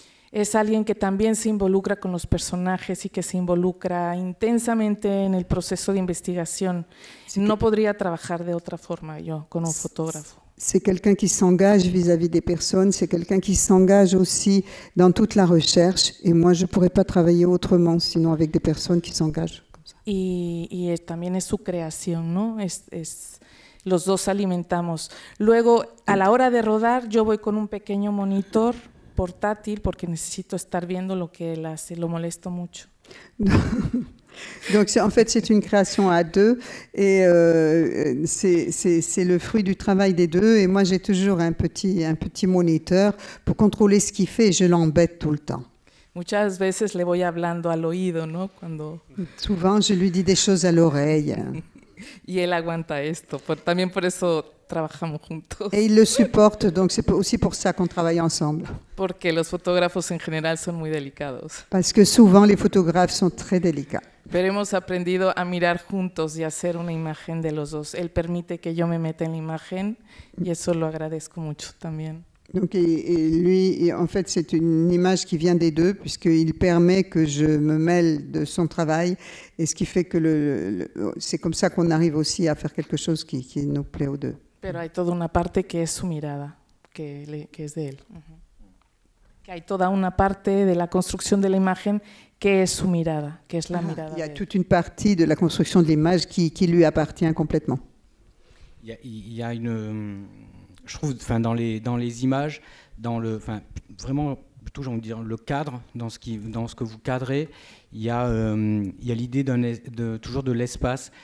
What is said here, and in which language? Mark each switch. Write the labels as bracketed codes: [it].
[es] Es alguien que también se involucra con los personajes y que se involucra intensamente en el proceso de investigación. No podría trabajar de otra forma yo con un fotógrafo. [fr] C'est quelqu'un qui s'engage vis-à-vis des personnes, c'est quelqu'un qui s'engage aussi dans toute la recherche. Et moi, je ne pourrais pas travailler autrement, sinon avec des personnes qui s'engagent comme ça. [es] Y también es su creación, ¿no? Los dos alimentamos. Luego, a la hora de rodar, yo voy con un pequeño monitor portátil porque necesito estar viendo lo que él hace, lo molesto mucho. [fr] Donc en fait c'est une création à deux et c'est le fruit du travail des deux et moi j'ai toujours un petit moniteur pour contrôler ce qu'il fait et je l'embête tout le temps. [es] Muchas veces le voy hablando al oído, ¿no? [fr] Souvent je lui dis des choses à l'oreille. [es] Y él aguanta esto, también por eso trabajamos juntos. [fr] Et il le supporte, donc c'est aussi pour ça qu'on travaille ensemble. [es] Porque los fotógrafos en general son muy delicados. [fr] Parce que souvent les photographes sont très délicats. [es] Pero hemos aprendido a mirar juntos y a hacer una imagen de los dos. Él permite que yo me meta en la imagen y eso lo agradezco mucho también. [fr] Donc, et lui, en fait, c'est une image qui vient des deux, puisqu'il permet que je me mêle de son travail, et ce qui fait que c'est comme ça qu'on arrive aussi à faire quelque chose qui nous plaît aux deux. [es] Pero hay toda una parte que es su mirada, que es de él. Que hay toda una parte de la construcción de la imagen que es su mirada, que es la mirada. [fr] Il y a toute une partie de la construction de l'image qui lui appartient complètement. Il y a une... Je trouve, dans les images, vraiment plutôt, j'ai envie de dire, le cadre, dans ce que vous cadrez, il y a l'idée toujours de l'espace.